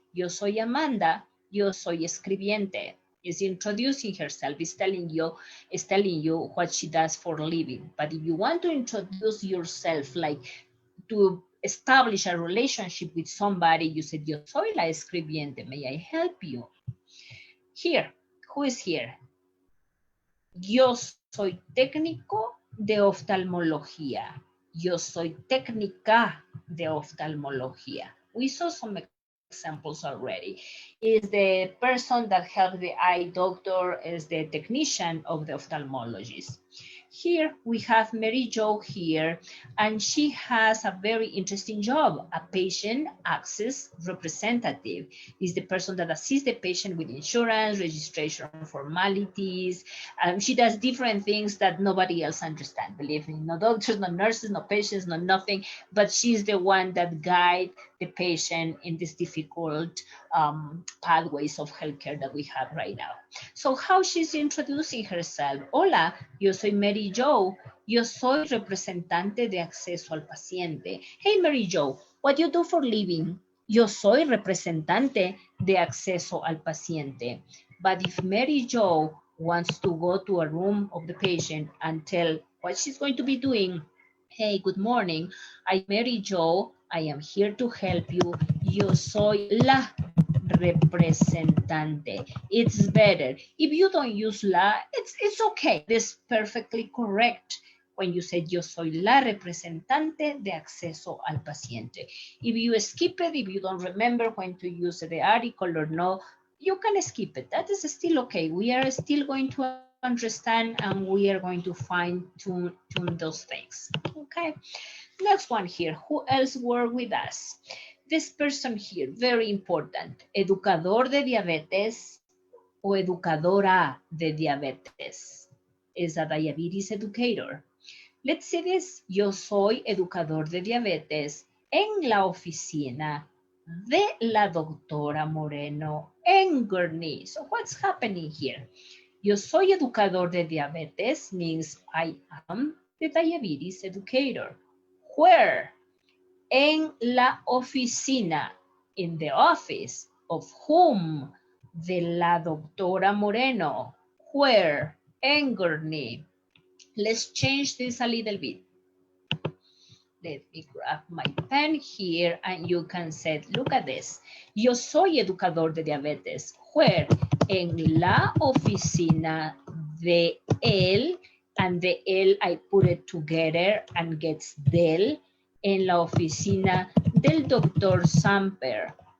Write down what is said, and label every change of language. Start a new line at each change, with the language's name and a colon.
Spanish: Yo soy Amanda. Yo soy escribiente.
English: Is introducing herself, is telling you what she does for a living. But if you want to introduce yourself, like to establish a relationship with somebody, you said,
Spanish: yo soy la escribiente.
English: May I help you? Here, who is here?
Spanish: Yo soy técnico de oftalmología. Yo soy técnica de oftalmología.
English: We saw some examples already. Is the person that helps the eye doctor, is the technician of the ophthalmologist. Here we have Mary Jo here, and she has a very interesting job. A patient access representative is the person that assists the patient with insurance, registration formalities. She does different things that nobody else understands. Believe me, no doctors, no nurses, no patients, no nothing, but she's the one that guides the patient in these difficult pathways of healthcare that we have right now. So how she's introducing herself?
Spanish: Hola, yo soy Mary Jo. Yo soy representante de acceso al paciente.
English: Hey, Mary Jo, what do you do for living?
Spanish: Yo soy representante de acceso al paciente.
English: But if Mary Jo wants to go to a room of the patient and tell what she's going to be doing, Hey, good morning. I'm Mary Jo. I am here to help you.
Spanish: Yo soy la representante.
English: It's better. If you don't use la, it's okay. It's perfectly correct when you say
Spanish: yo soy la representante de acceso al paciente.
English: If you skip it, if you don't remember when to use the article or no, you can skip it. That is still okay. We are still going to understand and we are going to fine tune those things. Okay. Next one here. Who else work with us? This person here, very important.
Spanish: Educador de diabetes o educadora de diabetes.
English: Is a diabetes educator. Let's see this.
Spanish: Yo soy educador de diabetes en la oficina de la doctora Moreno en Gurney.
English: So what's happening here?
Spanish: Yo soy educador de diabetes
English: means I am the diabetes educator. Where?
Spanish: En la oficina.
English: In the office. Of whom?
Spanish: De la doctora Moreno.
English: Where?
Spanish: En Gurney.
English: Let's change this a little bit. Let me grab my pen here and you can say, look at this.
Spanish: Yo soy educador de diabetes.
English: Where?
Spanish: En la oficina de él,
English: and the él I put it together and gets del,
Spanish: en la oficina del doctor Sfmp.